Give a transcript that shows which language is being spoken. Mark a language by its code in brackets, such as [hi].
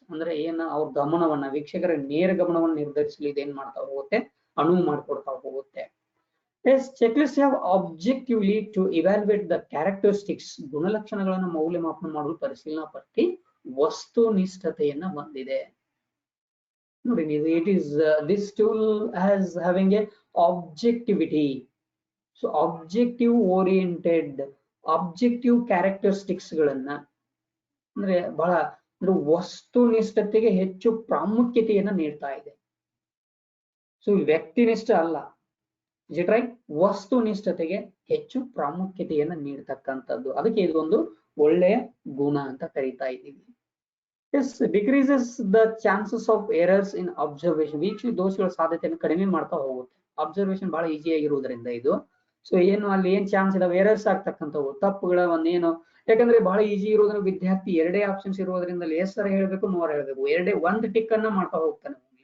[kn] ಅಂದ್ರೆ ಏನ ಅವ್ರ ಗಮನವನ್ನ, ವೀಕ್ಷಕರ ನೇರ ಗಮನವನ್ನು ನಿರ್ಧರಿಸಲು ಇದೇನ್ ಮಾಡ್ತಾ ಹೋಗುತ್ತೆ, ಅನುವು ಮಾಡಿಕೊಡ್ತಾ ಹೋಗುತ್ತೆ. [en] Yes, checklist have objectively to evaluate the characteristics. [kn] ಗುಣಲಕ್ಷಣಗಳನ್ನು ಮೌಲ್ಯಮಾಪನ ಮಾಡಲು ಪರಿಶೀಲನಾ ಪಟ್ಟಿ ವಸ್ತುನಿಷ್ಠತೆಯನ್ನ ಹೊಂದಿದೆ. ನೋಡಿ, [en] it is this tool has having a objectivity. So objective oriented, objective characteristics [kn] ಗಳನ್ನ ಅಂದ್ರೆ ಬಹಳ ವಸ್ತುನಿಷ್ಠತೆಗೆ ಹೆಚ್ಚು ಪ್ರಾಮುಖ್ಯತೆಯನ್ನ ನೀಡ್ತಾ ಇದೆ. ಸೊ ವ್ಯಕ್ತಿನಿಷ್ಠ ಅಲ್ಲ, [en] is it right? [kn] ವಸ್ತುನಿಷ್ಠತೆಗೆ ಹೆಚ್ಚು ಪ್ರಾಮುಖ್ಯತೆಯನ್ನು ನೀಡತಕ್ಕಂಥದ್ದು, ಅದಕ್ಕೆ ಇದೊಂದು ಒಳ್ಳೆಯ ಗುಣ ಅಂತ ಕರೀತಾ ಇದ್ದೀವಿ. [en] This decreases the chances of errors in observation. [kn] ವೀಕ್ಷಕ ದೋಷಗಳ ಸಾಧ್ಯತೆಯನ್ನು ಕಡಿಮೆ ಮಾಡ್ತಾ ಹೋಗುತ್ತೆ. ಅಬ್ಸರ್ವೇಷನ್ ಬಹಳ ಈಸಿ ಆಗಿರುವುದರಿಂದ ಇದು. ಸೊ ಏನು ಅಲ್ಲಿ ಏನ್ ಚಾನ್ಸ್ ಇದಾವೆ ಎರರ್ಸ್ ಆಗ್ತಕ್ಕಂಥವು, ತಪ್ಪುಗಳ ಒಂದೇನು, ಯಾಕಂದ್ರೆ ಬಹಳ ಈಸಿ ಇರೋದ್ರಿಂದ ವಿದ್ಯಾರ್ಥಿ ಎರಡೇ ಆಪ್ಷನ್ಸ್ ಇರೋದ್ರಿಂದ ಎಸ್ ಸರ್ ಹೇಳ್ಬೇಕು, ನೋರ್ ಹೇಳ್ಬೇಕು, ಒಂದು ಟಿಕ್ ಅನ್ನ ಮಾಡ್ತಾ ಹೋಗ್ತಾನೆ.